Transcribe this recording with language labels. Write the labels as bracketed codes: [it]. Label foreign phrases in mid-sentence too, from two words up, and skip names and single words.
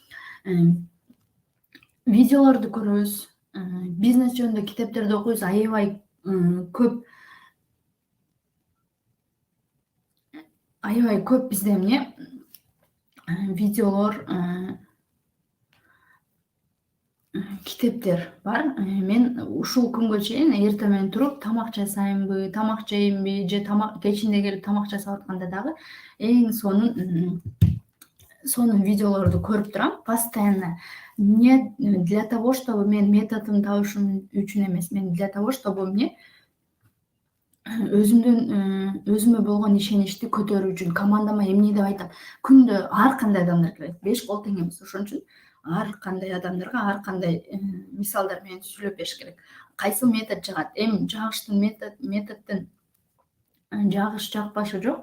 [ky] Видеолорду көрөбүз, бизнес жөнүндө китептерди окуйбуз, аябай көп бизде эмне видеолор, китептер бар. Мен ушул күнгө чейин эртең менен туруп тамак жасаймбы, тамак жеймби, же кечинде келип тамак жасап атканда дагы эң сонун видеолорду көрүп турам постоянно. [ru] Не для того, чтобы [ky] мен методун табышым үчүн эмес, мен [ru] для того, чтобы мне [ky] өзүмө болгон ишеничти көтөрүү үчүн, командама эмне деп айтам. Күндө ар кандай адамдар келет, 5 кол тең эмес. Ошон үчүн ар кандай адамдарга ар кандай мисалдар менен сүйлөп бериш керек. Кайсы метод жагат? Эми жагыштын методдун жагыш жакпашы жок.